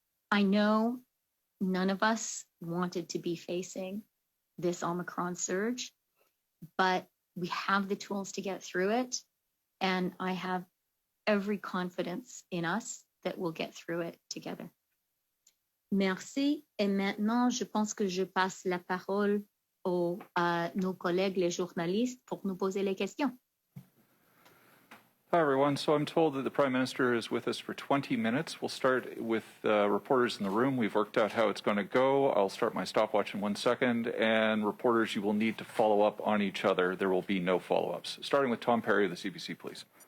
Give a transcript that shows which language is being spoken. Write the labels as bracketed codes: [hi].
[en] I know none of us wanted to be facing this Omicron surge, but we have the tools to get through it. And I have every confidence in us that we'll get through it together. [fr] Merci. Et maintenant, je pense que je passe la parole à nos collègues, les journalistes, pour nous poser les questions. [en] Hi, everyone. So I'm told that the Prime Minister is with us for 20 minutes. We'll start with reporters in the room. We've worked out how it's going to go. I'll start my stopwatch in 1 second. And reporters, you will need to follow up on each other. There will be no follow-ups. Starting with Tom Perry of the CBC, please.